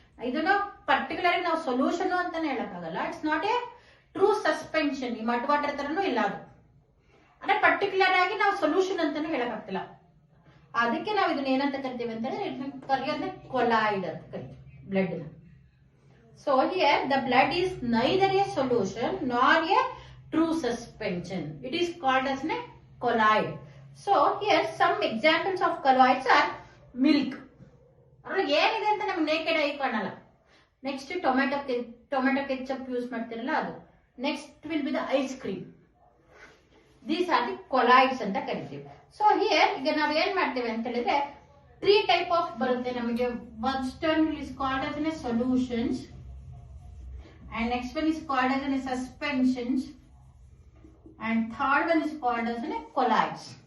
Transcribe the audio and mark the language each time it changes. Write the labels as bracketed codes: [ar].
[kn] ಇದನ್ನು ಪರ್ಟಿಕ್ಯುಲರ್ ನಾವು ಸೊಲ್ಯೂಷನ್ ಅಂತಾನೆ ಹೇಳಕ್ಕಾಗಲ್ಲ. [en] It's not a true suspension. [kn] ಈ ಮಡ್ ವಾಟರ್ ತರನು ಇಲ್ಲ ಅದು, ಅಂದ್ರೆ ಪರ್ಟಿಕ್ಯುಲರ್ ಆಗಿ ನಾವು ಸೊಲ್ಯೂಷನ್ ಅಂತಾನೆ ಹೇಳಕ್ಕಾಗ್ತಿಲ್ಲ. ಅದಕ್ಕೆ ನಾವು ಇದನ್ನ ಏನಂತ ಕರಿತೀವಿ ಅಂತ ಹೇಳಿದ್ರೆ ಕರೆಯೋದೇ ಕೊಲಾಯ್ಡ್ ಅಂತ ಕರಿತೀವಿ ಬ್ಲಡ್ ನ. [en] So here the blood is neither a solution not a true suspension. It is called as colloid. So here some examples of colloids are milk. [kn] ಅದ್ರಲ್ಲಿ ಏನಿದೆ ಅಂತ ನಮ್ಗೆ ನೇಕೆಡ್ ಆಗಿ ಕಾಣಲ್ಲ. ನೆಕ್ಸ್ಟ್ ಟೊಮೆಟೊ ಕೆಚಪ್ ಯೂಸ್ ಮಾಡ್ತಿರಲ್ಲ ಅದು. [en] Next will be the ice cream. These are the colloids [kn] ಅಂತ ಕರಿತೀವಿ. ಸೊ ಹಿಯರ್ ಈಗ ನಾವ್ ಏನ್ ಮಾಡ್ತೇವೆ ಅಂತ ಹೇಳಿದ್ರೆ 3 ಟೈಪ್ ಆಫ್ ಬರುತ್ತೆ ನಮಗೆ. [en] First one is called as a solutions and next one is called as a suspensions and third one is called as a colloids.